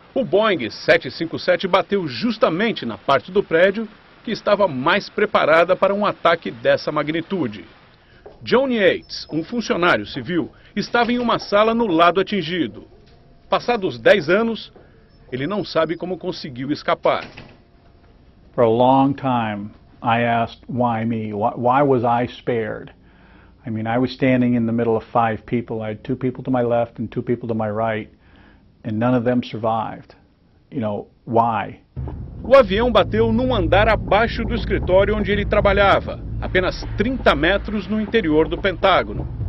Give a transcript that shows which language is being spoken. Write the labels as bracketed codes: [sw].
[pt] O Boeing 757 bateu justamente na parte do prédio que estava mais preparada para um ataque dessa magnitude. John Yates, um funcionário civil, estava em uma sala no lado atingido. Passados 10 anos, ele não sabe como conseguiu escapar. [en] For a long time, I asked, why me? Why was I spared? I mean, I was standing in the middle of 5 people. I had 2 people to my left and 2 people to my right, and none of them survived. You know, why? [pt] O avião bateu num andar abaixo do escritório onde ele trabalhava, apenas 30 metros no interior do Pentágono.